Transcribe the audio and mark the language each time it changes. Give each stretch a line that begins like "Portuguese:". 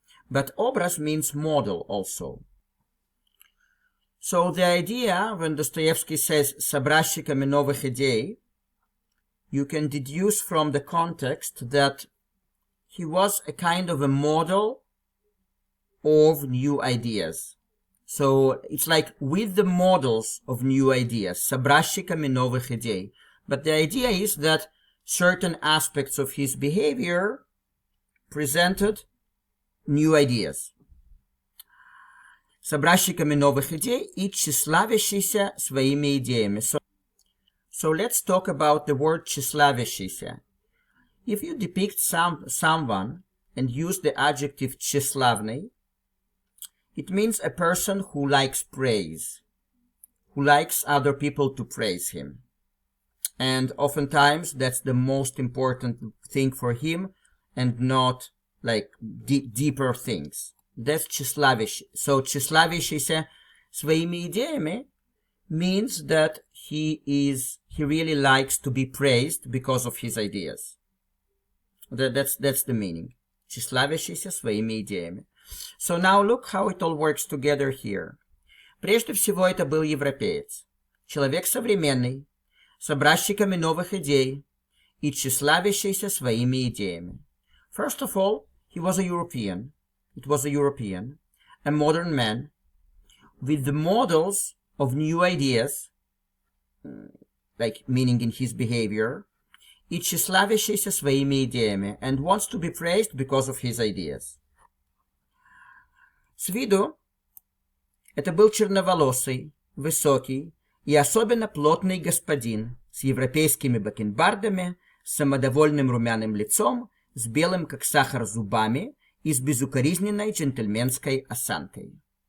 English: But obraz means model also. So the idea, when Dostoevsky says
Russian: с образчиками новых идей,
English: you can deduce from the context that he was a kind of a model of new ideas. So it's like with the models of new ideas,
Russian: с образчиками новых идей.
English: But the idea is that certain aspects of his behavior presented new ideas.
Russian: С образчиками новых идей и тщеславящийся своими идеями.
English: So let's talk about the word тщеславящийся. If you depict someone and use the adjective тщеславный, it means a person who likes praise, who likes other people to praise him. And oftentimes that's the most important thing for him and not like deeper things. That's тщеславящий. So
Russian: тщеславящийся своими идеями
English: means that he really likes to be praised because of his ideas. That's the meaning.
Russian: Тщеславящийся своими идеями.
English: So now look how it all works together here.
Russian: Прежде всего это был европеец. Человек современный, с образчиками новых идей и тщеславящийся своими идеями.
English: First of all, he was a European. It was a European, a modern man, with the models of new ideas, like meaning in his behavior,
Russian: и тщеславящийся своими идеями,
English: and wants to be praised because of his ideas.
Russian: С виду это был черноволосый, высокий и особенно плотный господин с европейскими бакенбардами, с самодовольным румяным лицом, с белым как сахар зубами и с безукоризненной джентльменской осанкой.